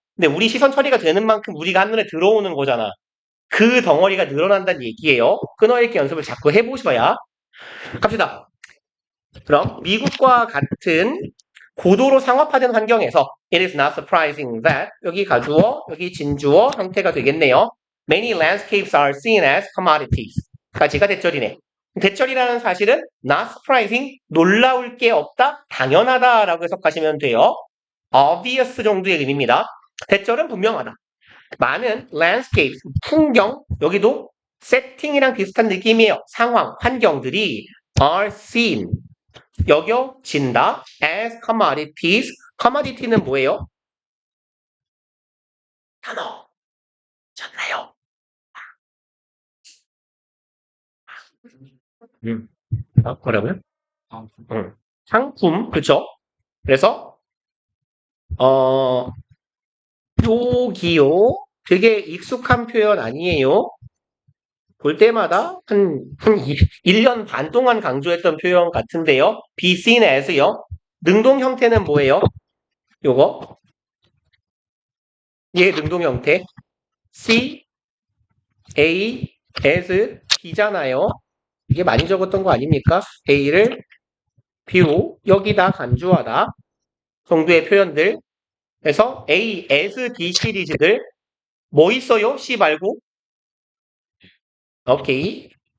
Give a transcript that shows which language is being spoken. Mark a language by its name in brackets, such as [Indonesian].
[Korean] 근데 우리 시선 처리가 되는 만큼 우리가 한눈에 들어오는 거잖아. 그 덩어리가 늘어난다는 얘기예요. 끊어읽기 연습을 자꾸 해보셔야. 갑시다. 그럼 미국과 같은 고도로 상업화된 환경에서 [English] it is not surprising that [Korean] 여기 가주어, 여기 진주어 형태가 되겠네요. [English] Many landscapes are seen as commodities. [Korean] 까지가 대절이네. 대절이라는 사실은 [English] not surprising, [Korean] 놀라울 게 없다, 당연하다라고 해석하시면 돼요. obvious 정도의 의미입니다. 대절은 분명하다. 많은 landscapes, 풍경, 여기도 세팅이랑 비슷한 느낌이에요. 상황, 환경들이 [English] are seen, [Korean] 여겨진다 [English] as commodities. [Korean] commodity는 뭐예요? 단어. 잖아요. 뭐라고요? 상품, 그쵸? 그래서 여기요. 되게 익숙한 표현 아니에요? 볼 때마다 한 1년 반 동안 강조했던 표현 같은데요. [English] be seen as [Korean] 요. 능동 형태는 뭐예요? 요거. 얘 능동 형태. [English] see, a, as, b잖아요. [Korean] 이게 많이 적었던 거 아닙니까? a를 b로 여기다 간주하다 정도의 표현들. 그래서 a, as, b 시리즈들 뭐 있어요? c 말고? 오케이.